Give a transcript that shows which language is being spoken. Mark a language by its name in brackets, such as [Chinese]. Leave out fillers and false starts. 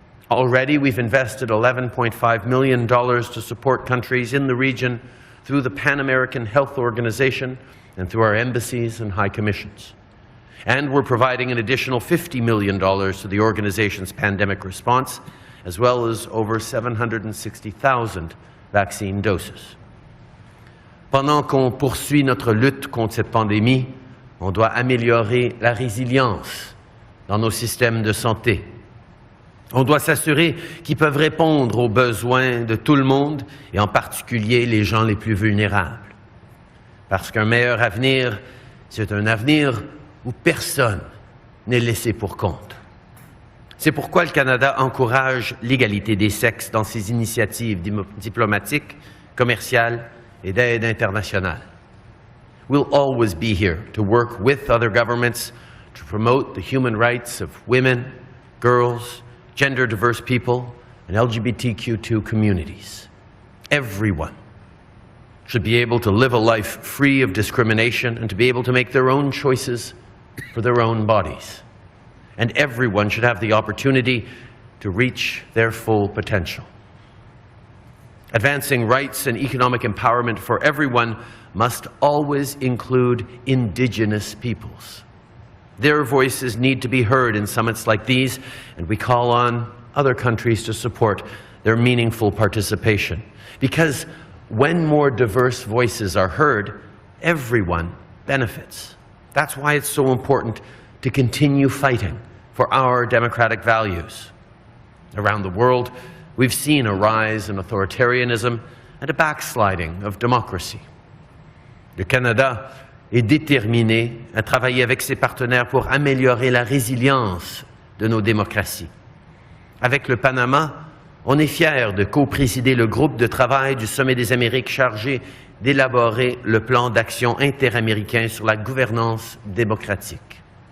[English] Already, we've invested $11.5 million to support countries in the region through the Pan American Health Organization and through our embassies and high commissions. And we're providing an additional $50 million to the organization's pandemic response, as well as over 760,000 vaccine doses. [French] Pendant qu'on poursuit notre lutte contre cette pandémie, on doit améliorer la résilience dans nos systèmes de santé. On doit s'assurer qu'ils peuvent répondre aux besoins de tout le monde, et en particulier les gens les plus vulnérables. Parce qu'un meilleur avenir, c'est un avenir où personne n'est laissé pour compte. C'est pourquoi le Canada encourage l'égalité des sexes dans ses initiatives diplomatiques, commerciales et d'aide internationale. [English] We'll always be here to work with other governments to promote the human rights of women, girls, gender-diverse people, and LGBTQ2 communities. Everyone should be able to live a life free of discrimination and to be able to make their own choices for their own bodies. And everyone should have the opportunity to reach their full potential. Advancing rights and economic empowerment for everyone must always include Indigenous peoples. Their voices need to be heard in summits like these, and we call on other countries to support their meaningful participation. Because when more diverse voices are heard, everyone benefits. That's why it's so important to continue fighting for our democratic values. Around the world, we've seen a rise in authoritarianism and a backsliding of democracy. [French] Le Canada est déterminé à travailler avec ses partenaires pour améliorer la résilience de nos démocraties. Avec le Panama, On est fiers de co-présider le groupe de travail du Sommet des Amériques chargé d'élaborer le plan d'action interaméricain sur la gouvernance démocratique.